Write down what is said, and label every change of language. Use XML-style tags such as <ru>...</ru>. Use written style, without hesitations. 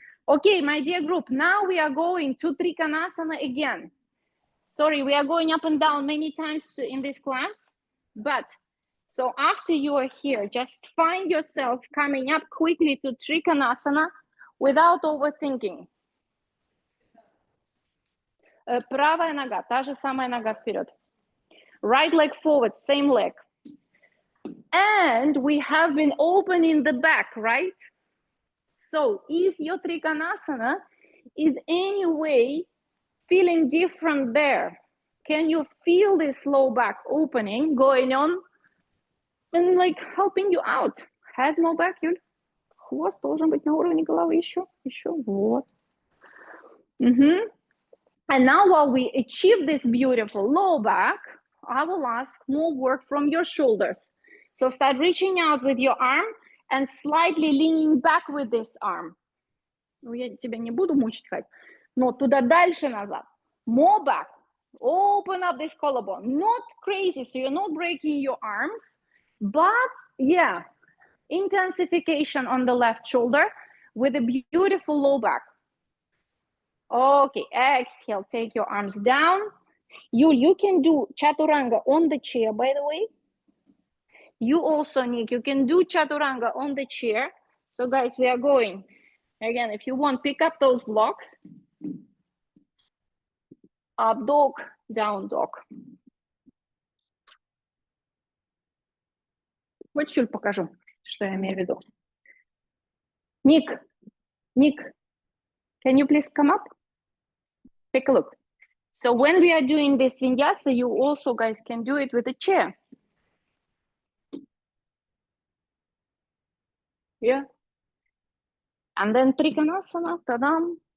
<en>Okay, my dear group, now we are going to Trikonasana again. Sorry, we are going up and down many times in this class, but so after you are here, just find yourself coming up quickly to Trikonasana without overthinking.</en> <ru>Правая нога, та же самая нога вперед.</ru> <en>Right leg forward, same leg. And we have been opening the back, right? So is your Trikonasana in any way feeling different there? Can you feel this low back opening going on and like helping you out? Head more back, Юль.</en> <ru>Хвост должен быть на уровне головы еще. Вот.</ru> <en>And now while we achieve this beautiful low back, I will ask more work from your shoulders. So start reaching out with your arm and slightly leaning back with this arm.</en> <ru>Ну, я тебя не буду мучить, Кать, но туда дальше назад.</ru> <en>More back. Open up this collarbone. Not crazy, so you're not breaking your arms, but yeah, intensification on the left shoulder with a beautiful low back. Okay, exhale, take your arms down. You can do chaturanga on the chair, by the way. You also, Nick, you can do chaturanga on the chair. So guys, we are going. Again, if you want, pick up those blocks. Up dog, down dog.</en> <ru>Вот чуть покажу, что я имею в виду.</ru> <en>Nick, can you please come up? Take a look. So when we are doing this vinyasa, you also guys can do it with a chair. Yeah. And then Trikonasana, tadam.</en>